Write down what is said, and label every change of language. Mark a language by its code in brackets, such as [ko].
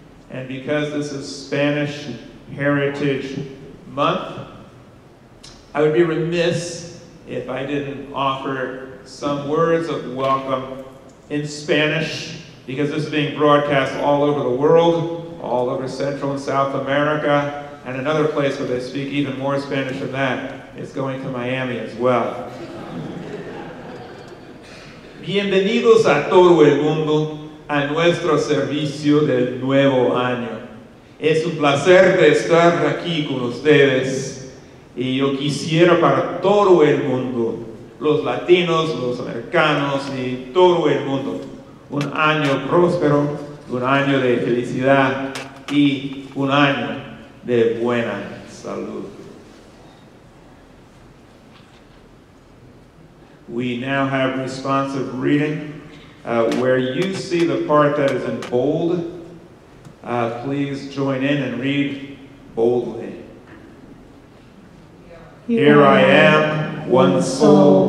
[en] And because this is Spanish Heritage Month, I would be remiss if I didn't offer some words of welcome in Spanish, because this is being broadcast all over the world, all over Central and South America, and another place where they speak even more Spanish than that is going to Miami as well. [es] Bienvenidos a todo el mundo a nuestro servicio del nuevo año. Es un placer de estar aquí con ustedes y yo quisiera para todo el mundo, los latinos, los americanos y todo el mundo, un año próspero, un año de felicidad y un año de buena salud. [en] We now have responsive reading. Where you see the part that is in bold, please join in and read boldly. Here I am, one soul